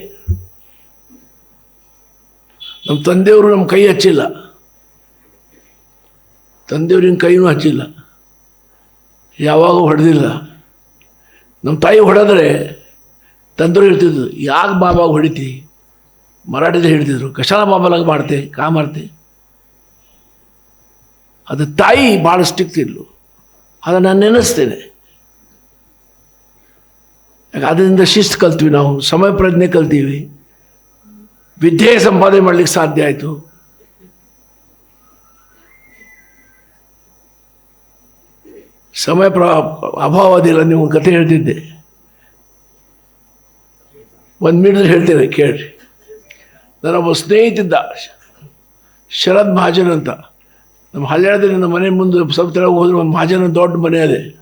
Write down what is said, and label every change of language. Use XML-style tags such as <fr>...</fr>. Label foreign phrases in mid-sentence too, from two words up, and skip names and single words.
<kn>ನಮ್ಮ ತಂದೆಯವರು ನಮ್ಮ ಕೈ ಹಚ್ಚಿಲ್ಲ, ತಂದೆಯವ್ರಿನ ಕೈನೂ ಹಚ್ಚಿಲ್ಲ, ಯಾವಾಗ ಹೊಡೆದಿಲ್ಲ. ನಮ್ಮ ತಾಯಿ ಹೊಡೆದ್ರೆ ತಂದೆಯವರು ಹೇಳ್ತಿದ್ರು, ಯಾಕೆ ಬಾಬಾ ಹೊಡಿತಿ, मराठीत ಹೇಳ್ತಿದ್ರು</kn> <mr>कशाला बाबाला मारते का मारते</mr> <kn>ಅದು ತಾಯಿ ಭಾಳ ಸ್ಟ್ರಿಕ್ಟ್ ಇದ್ಲು ಅದನ್ನು ನಾನು ನೆನೆಸ್ತೇನೆ ಯಾಕೆ ಅದರಿಂದ ಶಿಸ್ತು ಕಲ್ತ್ವಿ ನಾವು ಸಮಯ ಪ್ರಜ್ಞೆ ಕಲ್ತೀವಿ ವಿದ್ಯೆ ಸಂಪಾದನೆ ಮಾಡಲಿಕ್ಕೆ ಸಾಧ್ಯ ಆಯಿತು ಸಮಯ ಅಭಾವದಿಲ್ಲ ನೀವು ಕತೆ ಹೇಳ್ತಿದ್ದೆ ಒಂದು ಮಿನಿಟ್ ಹೇಳ್ತೇನೆ ಕೇಳ್ರಿ ನನ್ನೊಬ್ಬ ಸ್ನೇಹಿತಿದ್ದ ಶರದ್ ಮಹಾಜನ್ ಅಂತ ನಮ್ಮ ಹಳ್ಳಿಯಾಳದಲ್ಲಿ ನಮ್ಮ ಮನೆ ಮುಂದೆ ಸ್ವಲ್ಪ ತೆಳಗೆ ಹೋದ್ರೆ ಒಂದು ಮಹಾಜನ ದೊಡ್ಡ ಮನೆ ಅದೇ</kn>